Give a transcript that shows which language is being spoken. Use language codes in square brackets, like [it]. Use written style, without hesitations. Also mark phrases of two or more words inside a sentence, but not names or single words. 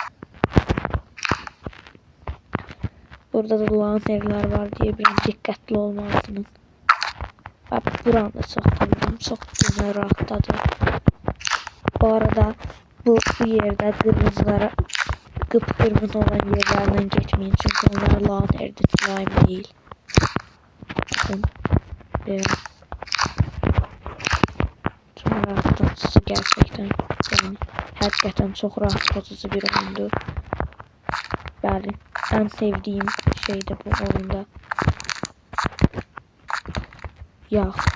[az] Burada da lanerlər var deyə biraz diqqətli olmalısınız. Və buranı da çox tanıdım, çox güzel rahatladı. Bu arada bu yerdə qırmızılara qıpqırmızı olan yerlərdən geçmeyin, çünkü [tr] onlar lanerdir, slime değil. Bakın, biraz rahatlatıcı gerçekten, yani hakikaten çok rahatlatıcı bir oyundu. Yani en sevdiğim şey de bu oyunda yağ.